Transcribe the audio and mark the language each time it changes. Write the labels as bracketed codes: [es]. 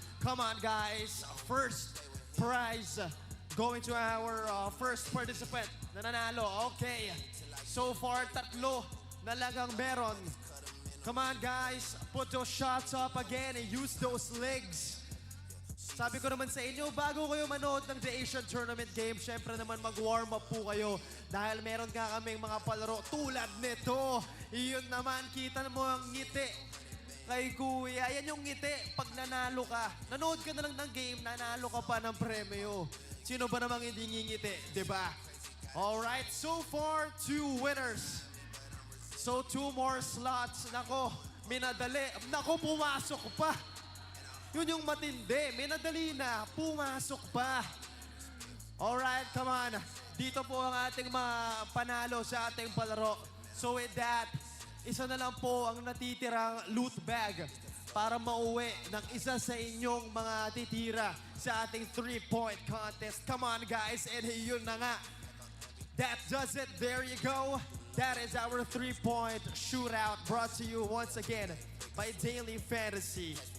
[en] Come on, guys. First prize going to our first participant [tl] na nanalo. [en] Okay. So far, [tl] 3 na lang ang meron. [en] Come on, guys. Put those shots up again and use those legs. [tl] Sabi ko naman sa inyo, bago kayo manood ng The Asian Tournament game, syempre naman mag-warm up po kayo dahil meron nga kaming mga palaro tulad nito. Iyon naman, kita mo ang ngiti kay Kuya. Yan yung ngiti pag nanalo ka. Nanood ka na lang ng game, nanalo ka pa ng premyo. Sino ba namang hindi ngingiti, di ba? [en] Alright, so far, 2 winners. So 2 more slots. [tl] Nako, minadali. Nako, pumasok pa. Yun yung matindi. Minadali na. Pumasok pa. [en] Alright, come on. [tl] Dito po ang ating mga panalo sa ating palaro. [en] So with that, [tl] isa na lang po ang natitirang loot bag para mauwi ng isa sa inyong mga titira sa ating 3-point contest. [en] Come on, guys. And [tl] yun na nga. [en] That does it. There you go. That is our 3-point shootout brought to you once again by Daily Fantasy.